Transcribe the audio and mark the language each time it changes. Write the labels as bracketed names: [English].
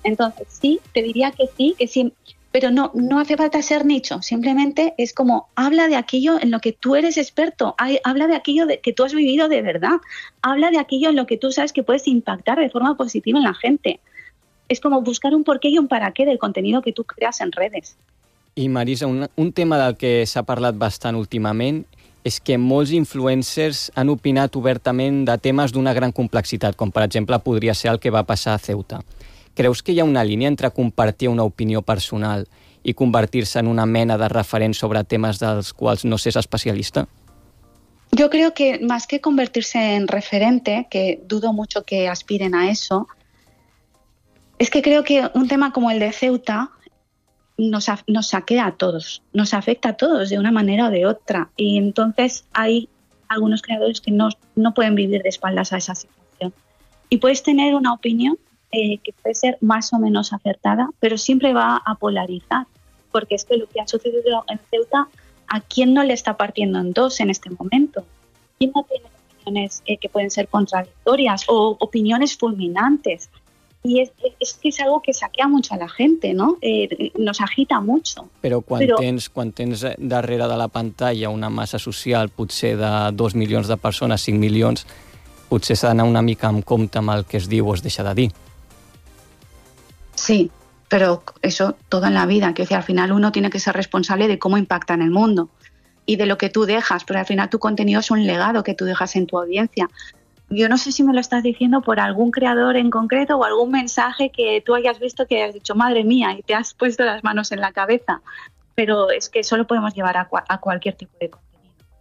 [Spanish] Entonces, sí, te diría que sí, pero no hace falta ser nicho. Simplemente es como, habla de aquello en lo que tú eres experto. Habla de aquello que tú has vivido de verdad. Habla de aquello en lo que tú sabes que puedes impactar de forma positiva en la gente. Es como buscar un porqué y un para qué del contenido que tú creas en redes. [Catalan] I Marisa, un tema del que s'ha parlat bastant últimament és que molts influencers han opinat obertament de temes d'una gran complexitat, com per exemple podria ser el que va passar a Ceuta. Creus que hi ha una línia entre compartir una opinió personal i convertir-se en una mena de referent sobre temes dels quals no s'és especialista? [Spanish] Yo creo que más que convertirse en referente, que dudo mucho que aspiren a eso, es que creo que un tema como el de Ceuta nos saquea a todos, nos afecta a todos de una manera o de otra. Y entonces hay algunos creadores que no pueden vivir de espaldas a esa situación. Y puedes tener una opinión que puede ser más o menos acertada, pero siempre va a polarizar, porque es que lo que ha sucedido en Ceuta, ¿a quién no le está partiendo en dos en este momento? ¿Quién no tiene opiniones que pueden ser contradictorias o opiniones fulminantes? Y es algo que saquea mucho a la gente, ¿no? Nos agita mucho. [Catalan] Però quan tens darrere de la pantalla una massa social, potser de 2 milions de persones, 5 milions, potser s'ha d'anar una mica amb compte amb el que es diu o es deixa de dir. [Spanish] Sí, però eso toda en la vida. Que, o sea, al final uno tiene que ser responsable de cómo impacta en el mundo y de lo que tú dejas, pero al final tu contenido es un legado que tú dejas en tu audiencia. Yo no sé si me lo estás diciendo por algún creador en concreto o algún mensaje que tú hayas visto que has dicho, madre mía, y te has puesto las manos en la cabeza. Pero es que eso lo podemos llevar a cualquier tipo de contenido.